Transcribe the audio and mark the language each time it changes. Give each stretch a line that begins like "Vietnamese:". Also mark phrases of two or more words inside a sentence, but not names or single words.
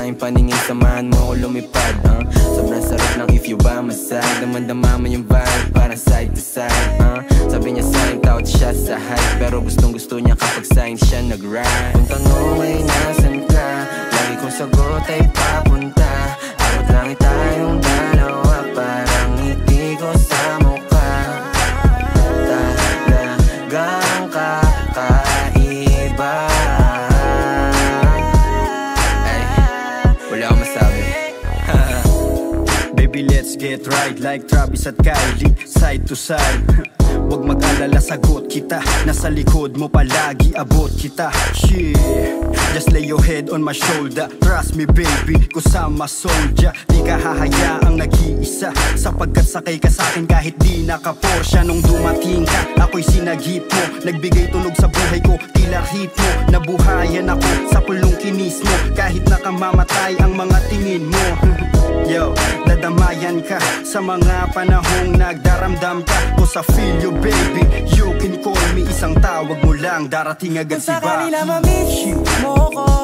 Filipino: paningin, samahan mo ko lumipad. Sobrang sarap ng
English: if you by my side.
Filipino: Damandama mo yung vibe, parang
English: side to side.
Filipino: Sabi niya sa'kin, tawad siya sa hype, pero gustong gusto niya kapag sa'kin siya nag-ride. Kung tanong ay nasan ka, lagi kong sagot ay papunta. Abot lang tayong dalawa, parang ngiti ko sa mukha. Talagang kakaiba. Ay, wala akong masabi.
English: Baby, let's get right like Travis at Kylie, side to side.
Filipino: Huwag mag-alala, sagot kita. Nasa likod mo palagi, abot kita.
English: Shit, just lay your head on my shoulder. Trust me baby, kusama soldier.
Filipino: Di ka hahayaang nag-iisa, sapagkat sakay ka sa'kin kahit di naka-Porsche. Nung dumating ka, ako'y sinagip mo. Nagbigay tunog sa buhay ko, tila hit mo. Nabuhayan ako sa pulong kinis mo, kahit nakamamatay ang mga tingin mo. Yo, dadamayan ka sa mga panahong nagdaramdam ka.
English: Cause I feel you baby, you can call me.
Filipino: Isang tawag mo lang, darating agad si Baki. Kung sa kanila ma-miss mo ko,